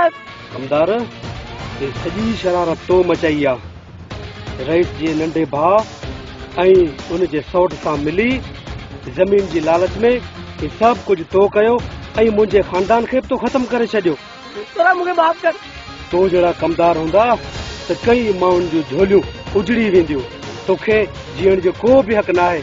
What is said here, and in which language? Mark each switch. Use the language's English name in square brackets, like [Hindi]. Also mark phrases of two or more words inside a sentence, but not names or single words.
[Sindhi] कमदार ये सॼी शरारत तो मचाई आहे रईस जे नंढे भाउ ऐं उन जे सौट सां मिली ज़मीन जी लालच में ये सभु कुझु तो कयो ऐं मुंहिंजे खानदान खे बि तो ख़तमु करे छॾियो [Urdu] تورا مجھے معاف کر [Sindhi] तो जहिड़ा कमदार हूंदा त कई माण्हुनि जूं झोलियूं उजड़ी वेंदियूं तोखे जीअण जो को बि हक़ न आहे